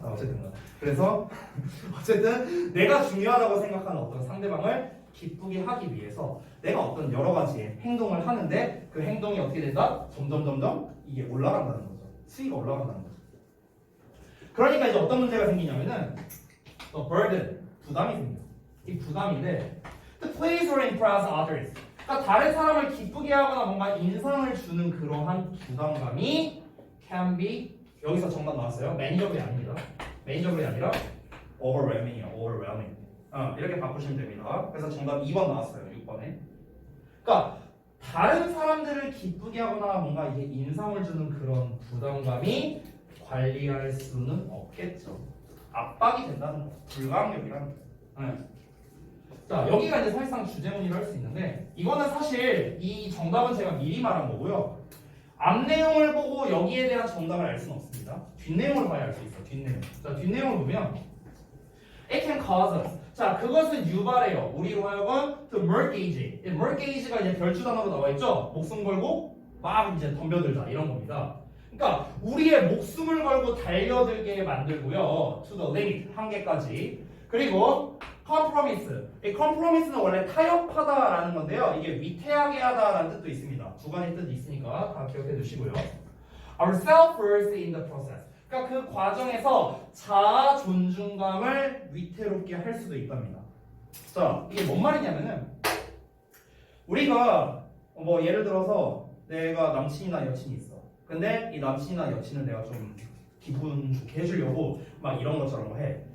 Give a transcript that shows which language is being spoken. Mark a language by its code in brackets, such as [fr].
[ko] 자, 어쨌든 그래서 어쨌든 내가 중요하다고 생각하는 어떤 상대방을 기쁘게 하기 위해서 내가 어떤 여러 가지의 행동을 하는데 그 행동이 어떻게 된다? 점점 이게 올라간다는 거죠. 수위가 올라간다는 거죠. 그러니까 이제 어떤 문제가 생기냐면은 burden, 부담이 생겨요. 이 부담인데 [en] to please or impress others. [ko] 그러니까 다른 사람을 기쁘게 하거나 뭔가 인상을 주는 그러한 부담감이 [en] can be [ko] 여기서 정답 나왔어요. manageable이 아닙니다. manageable이 아니라 overwhelming이에요. overwhelming. 이렇게 바꾸시면 됩니다. 그래서 정답 2번 나왔어요. 6번에. 그러니까 다른 사람들을 기쁘게 하거나 뭔가 이게 인상을 주는 그런 부담감이 관리할 수는 없겠죠. 압박이 된다는 거. 불가항력이라는 거. 자, 여기가 이제 사실상 주제문이라 할 수 있는데 이거는 사실 이 정답은 제가 미리 말한 거고요. 앞 내용을 보고 여기에 대한 정답을 알 수는 없습니다. 뒷내용을 봐야 알 수 있어. 뒷내용. 자, 뒷내용을 보면 [en] it can cause us. [ko] 자, 그것은 유발해요. 우리로 하여금 [en] to mortgage. [ko] mortgage가 이제 별주 단어로 나와 있죠. 목숨 걸고 막 이제 덤벼들자 이런 겁니다. 그러니까 우리의 목숨을 걸고 달려들게 만들고요. [en] to the limit [ko] 한계까지. 그리고 compromise. 이 compromise는 원래 타협하다라는 건데요. 이게 위태하게 하다라는 뜻도 있습니다. 자, 주관의 뜻이 있으니까 다 기억해 두시고요. [en] Ourselves first in the process. [ko] 그러니까 그 과정에서 자아 존중감을 위태롭게 할 수도 있답니다. 자, 이게 뭔 말이냐면은 우리가 뭐 예를 들어서 내가 남친이나 여친이 있어. 근데 이 남친이나 여친을 내가 좀 기분 좋게 해주려고 막 이런 것처럼 해.